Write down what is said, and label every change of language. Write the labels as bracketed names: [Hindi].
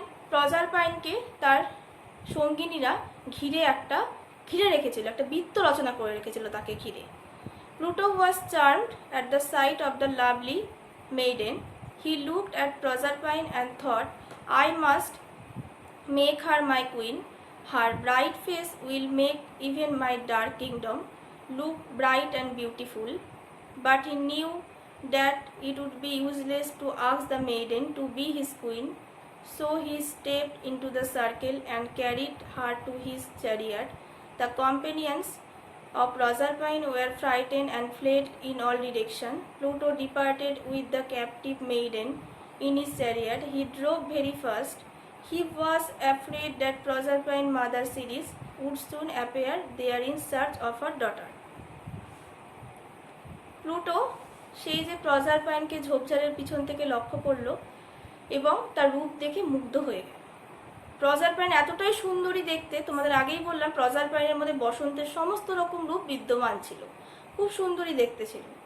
[Bangla] প্রজারপাইনকে তার সঙ্গিনীরা ঘিরে রেখেছিল, একটা বৃত্ত রচনা করে রেখেছিল তাকে ঘিরে। [English] Pluto was charmed at the sight of the lovely maiden. He looked at Proserpine and thought, I must make her my queen. Her bright face will make even my dark kingdom look bright and beautiful. But he knew that it would be useless to ask the maiden to be his queen. So he stepped into the circle and carried her to his chariot. The companions of Proserpine were frightened and fled in all directions. Pluto departed with the captive maiden in his chariot. He drove very fast. He was afraid that Proserpine mother Ceres would soon appear there in search of her daughter. [Bangla] Pluto সেই যে প্রজারপাইনকে ঝোপঝাড়ের পিছন থেকে লক্ষ্য করলো এবং তার রূপ দেখে মুগ্ধ হয়ে গেল। প্রজারপাইন এতটাই সুন্দরী দেখতে, তোমাদের আগেই বললাম প্রজারপাইনের মধ্যে বসন্তের সমস্ত রকম রূপ বিদ্যমান ছিল, খুব সুন্দরী দেখতে ছিল।